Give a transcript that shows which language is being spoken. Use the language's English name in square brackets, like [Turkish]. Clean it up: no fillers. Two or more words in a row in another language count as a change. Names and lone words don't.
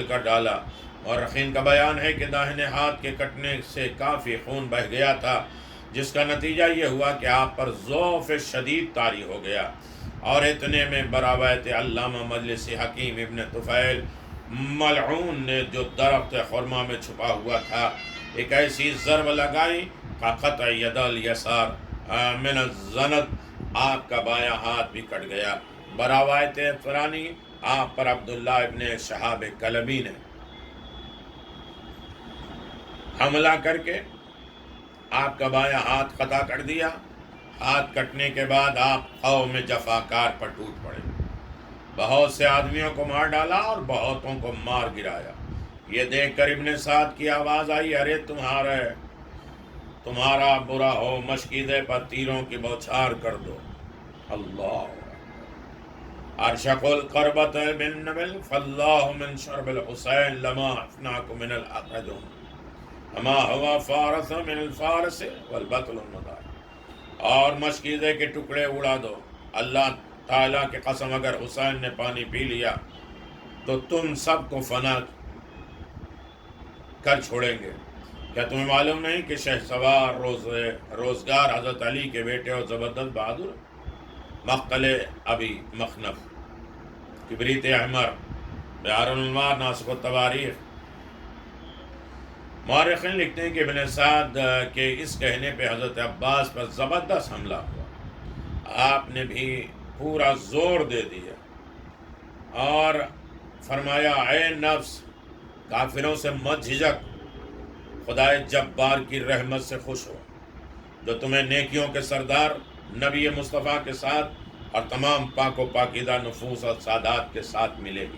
[Urdu] کر ڈالا، اور رخین کا بیان ہے کہ داہنے ہاتھ کے کٹنے سے کافی خون بہہ گیا تھا، جس کا نتیجہ یہ ہوا کہ آپ پر ضعف شدید طاری ہو گیا، اور اتنے میں براوایت علامہ مجلسی حکیم ابن طفیل ملعون نے جو درخت خرما میں چھپا ہوا تھا ایک ایسی ضرب لگائی کہ [Arabic] قطع ید الیسار من الزند، [Urdu] آپ کا بایاں ہاتھ بھی کٹ گیا۔ براوایت فرانی آپ پر عبداللہ ابن شہاب کلبی نے حملہ کر کے آپ کا بایاں ہاتھ قطع کر دیا۔ ہاتھ کٹنے کے بعد آپ قوم جفاکار پر ٹوٹ پڑے، بہت سے آدمیوں کو مار ڈالا اور بہتوں کو مار گرایا۔ یہ دیکھ کر ابن سعد کی آواز آئی، ارے تمہارا برا ہو، مشکیزے پر تیروں کی بوچھار کر دو۔ [Arabic] اللہ ارشق القربت بن نبل فاللہ من شرب الحسین لما افناک من الاقدم اما ہوا فارس من الفارس والبطل النضار، [Urdu] اور مشکیزے کے ٹکڑے اڑا دو، اللہ تعالیٰ کی قسم اگر حسین نے پانی پی لیا تو تم سب کو فنا کر چھوڑیں گے۔ کیا تمہیں معلوم نہیں کہ شہسوار روزگار حضرت علی کے بیٹے اور زبردست بہادر مقتل ابی مخنف، کبریت احمر، بحار الانوار، ناسخ التواریخ۔ مورخین لکھتے ہیں کہ ابن سعد کے اس کہنے پہ حضرت عباس پر زبردست حملہ ہوا، آپ نے بھی پورا زور دے دیا اور فرمایا، اے نفس، کافروں سے مت جھجک، خدائے جبار کی رحمت سے خوش ہو جو تمہیں نیکیوں کے سردار نبی مصطفیٰ کے ساتھ اور تمام پاک و پاکیزہ نفوس اور سادات کے ساتھ ملے گی۔